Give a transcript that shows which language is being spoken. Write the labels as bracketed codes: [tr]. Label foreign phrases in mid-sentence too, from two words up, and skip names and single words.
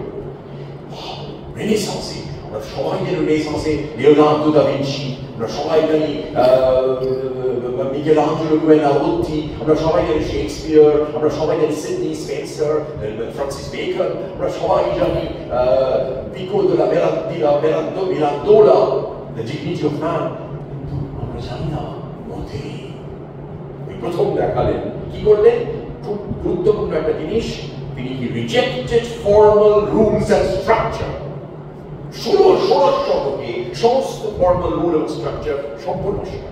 [bn] রেনেসাঁসে আমরা সবাই জানি, রেনেসাঁসে লিওনার্দো দা ভিঞ্চি, আমরা সবাই জানি মিকেলাঞ্জেলো বুনারোতি, আমরা সবাই জানি শেক্সপিয়ার, আমরা সবাই জানি সিডনি স্পেন্সার, ফ্রান্সিস বেকন, আমরা সবাই জানি পিকো de la Mirandola, The Dignity of Man, কিন্তু আমরা জানি না মতে। প্রথম দেখালেন কি করলেন, খুব গুরুত্বপূর্ণ একটা জিনিস, তিনি [en] rejected formal rules and structure. [bn] 16 শতকে সমস্ত [en] formal rule [bn] এবং স্ট্রাকচার সম্পূর্ণ শেখা।